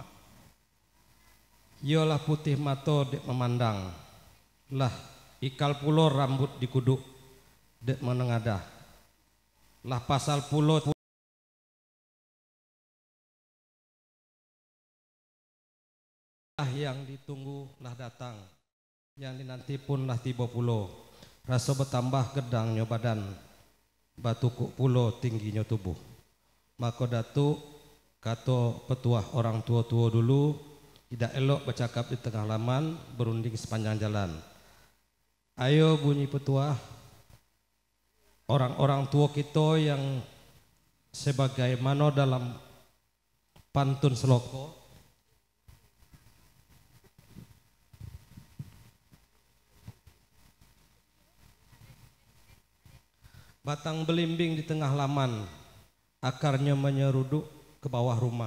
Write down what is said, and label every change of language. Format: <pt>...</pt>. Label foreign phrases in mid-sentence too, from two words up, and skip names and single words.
<ms>Yolah putih mato dek memandang, lah ikal pulo rambut dikuduk dek menengadah, lah pasal pulo yang ditunggu lah datang, yang dinanti pun lah tiba pulo, rasa bertambah gedangnya badan, batu kuk pulo tingginya tubuh. Maka Datuk kata petuah orang tua-tua dulu, tidak elok bercakap di tengah laman, berunding sepanjang jalan. Ayo bunyi petuah, orang-orang tua kita yang sebagaimana dalam pantun seloko, batang belimbing di tengah laman, akarnya menyeruduk ke bawah rumah.</ms>